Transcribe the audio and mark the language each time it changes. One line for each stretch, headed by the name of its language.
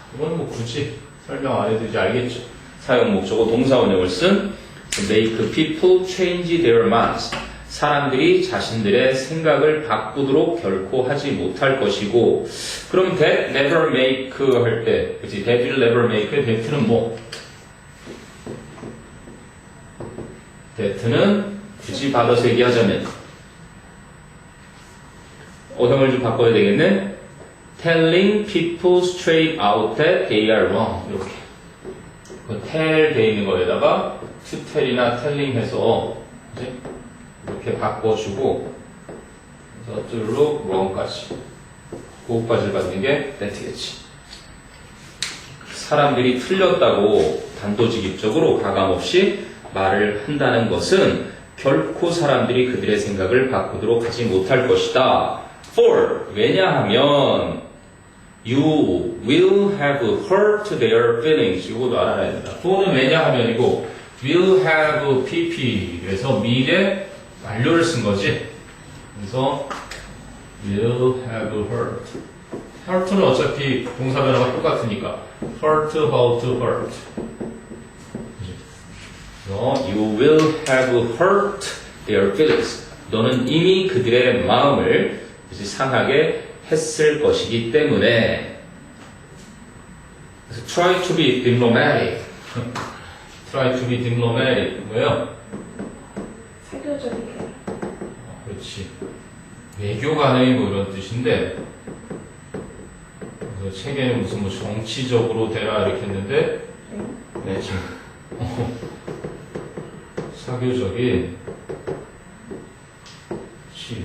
Korean: 이건 뭐 굳이 설명 안 해도 이제 알겠죠. 사용 목적어 동사 원형을 쓴
English: make people change their minds.
Korean: 사람들이 자신들의 생각을 바꾸도록 결코 하지 못할 것이고, 그럼
English: that never make
Korean: 할 때, 그치? that will never make의 that는 뭐? that는 굳이 받아서 얘기하자면, 어형을 좀 바꿔야 되겠네?
English: telling people straight out that they are wrong.
Korean: 이렇게. 그 tell 돼 있는 거에다가 to tell이나 telling 해서, 그치? 이렇게 바꿔주고 저쪽으로 wrong까지 그것까지 받는 게 that겠지. 사람들이 틀렸다고 단도직입적으로 가감없이 말을 한다는 것은 결코 사람들이 그들의 생각을 바꾸도록 하지 못할 것이다.
English: For
Korean: 왜냐하면
English: you will have hurt their feelings.
Korean: 이것도 알아야 된다. for는 왜냐하면이고 will have pp 그래서 미래 완료를 쓴 거지. 그래서
English: will have hurt.
Korean: hurt는 어차피 동사 변화가 똑같으니까 hurt, hurt.
English: 그래서 you will have hurt their feelings.
Korean: 너는 이미 그들의 마음을 상하게 했을 것이기 때문에. 그래서
English: try to be diplomatic. try to be diplomatic
Korean: 뭐예요? 사교적이게. 그렇지. 외교관의 뭐 이런 뜻인데, 그래서 책에는 무슨 뭐 정치적으로 되라 이렇게 했는데, 네, 지금 사교적인. 그렇지.